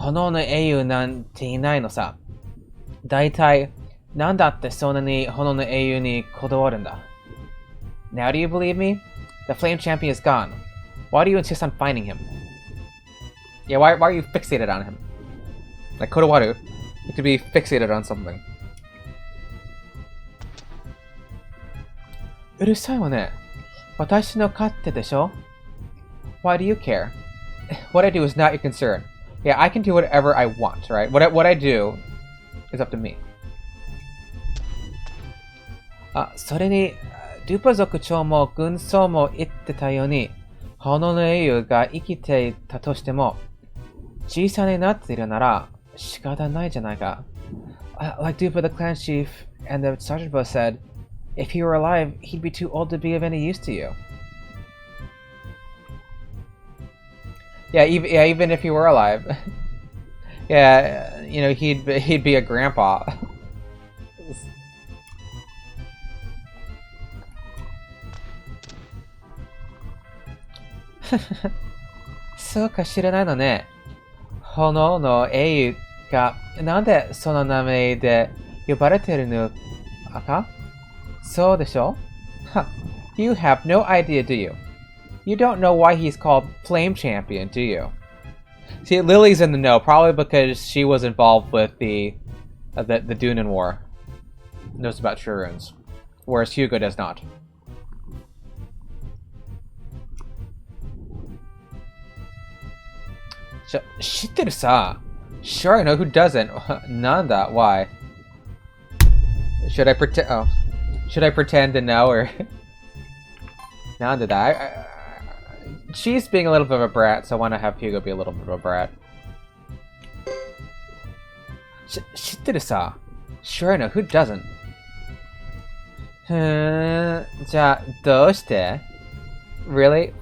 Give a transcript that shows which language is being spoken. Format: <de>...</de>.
<ja>炎の英雄なんていないのさ。だいたい、なんだってそんなに炎の英雄にこだわるんだ。</ja> <en>Now do you believe me? The flame champion is gone. Why do you insist on finding him? Yeah, why are you fixated on him? Like Kodawaru, you could be fixated on something.</en> <ja>うるさいわね。私の勝手でしょ?</ja> <en>Why do you care? What I do is not your concern. Yeah, I can do whatever I want, right? What I do is up to me.</en> <ja>それに、ドゥパ族長も軍曹も言ってたように、炎の英雄が生きていたとしても、小さになっているなら仕方ないじゃないか。</ja> <en>Like Dupa the clan chief and the sergeant both said, if he were alive, he'd be too old to be of any use to you. Yeah, even if he were alive. Yeah, he'd be a grandpa.</en> <ja>そうか知らないのね。炎の英雄がなんでその名前で呼ばれてるのか？そうでしょ？</ja> <en>Huh. You have no idea, do you? You don't know why he's called Flame Champion, do you? See, Lily's in the know, probably because she was involved with the Dunan War. Knows about true runes, whereas Hugo does not. So,</en> <ja>知ってるさ.</ja> <en>Sure, I know who doesn't. Nanda, why? Should I pretend? Oh, should I pretend to know or? Nanda, that. She's being a little bit of a brat, so I want to have Hugo be a little bit of a brat.</en> <ja>知ってるさ.</ja> <en>Sure, I know who doesn't.</en> <ja>じゃあ、どうして</ja> <en>Really?</en>